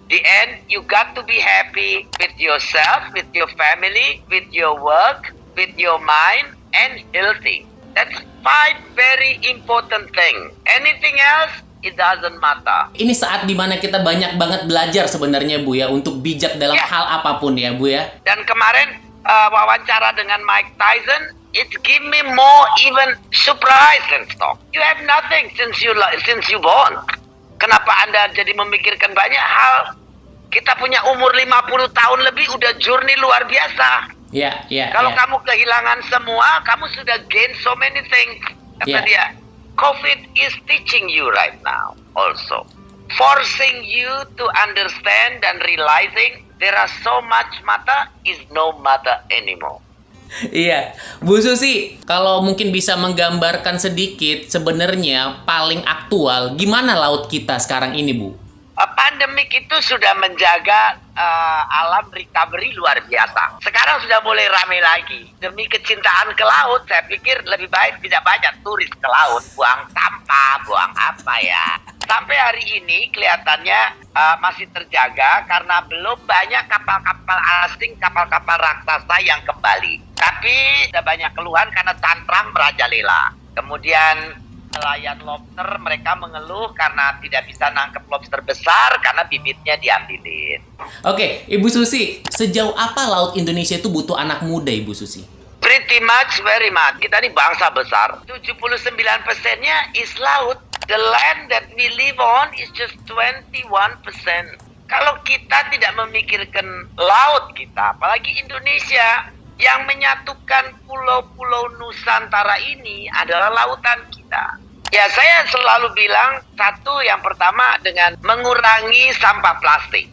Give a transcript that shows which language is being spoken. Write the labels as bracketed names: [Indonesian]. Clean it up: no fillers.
[English] The end, you got to be happy with yourself, with your family, with your work, with your mind, and healthy. That's 5 very important things. Anything else, it doesn't matter. [Indonesian] Ini saat dimana kita banyak banget belajar sebenarnya Bu ya, untuk bijak dalam hal apapun ya Bu ya. Dan kemarin wawancara dengan [English] Mike Tyson, it give me more even surprise than stock. You have nothing since you born. [Indonesian] Kenapa Anda jadi memikirkan banyak hal? Kita punya umur 50 tahun lebih, udah journey luar biasa. Kalau kamu kehilangan semua, kamu sudah [English] gain so many things. [Indonesian] Kata dia, [English] COVID is teaching you right now also. Forcing you to understand and realizing there are so much matter is no matter anymore. [Indonesian] Iya, Bu Susi, kalau mungkin bisa menggambarkan sedikit sebenarnya paling aktual gimana laut kita sekarang ini Bu? Pandemik itu sudah menjaga alam recovery luar biasa. Sekarang sudah mulai ramai lagi. Demi kecintaan ke laut, saya pikir lebih baik tidak banyak turis ke laut. Buang sampah, buang apa ya. Sampai hari ini kelihatannya masih terjaga karena belum banyak kapal-kapal asing, kapal-kapal raksasa yang kembali. Tapi ada banyak keluhan karena cantrang merajalela. Kemudian nelayan lobster, mereka mengeluh karena tidak bisa nangkep lobster besar karena bibitnya diambilin. Oke, Ibu Susi, sejauh apa laut Indonesia itu butuh anak muda Ibu Susi? [English] Pretty much, very much. [Indonesian] Kita ini bangsa besar. 79%-nya is laut. [English] The land that we live on is just 21%. [Indonesian] Kalau kita tidak memikirkan laut kita, apalagi Indonesia, yang menyatukan pulau-pulau Nusantara ini adalah lautan kita. Ya, saya selalu bilang, satu, yang pertama dengan mengurangi sampah plastik.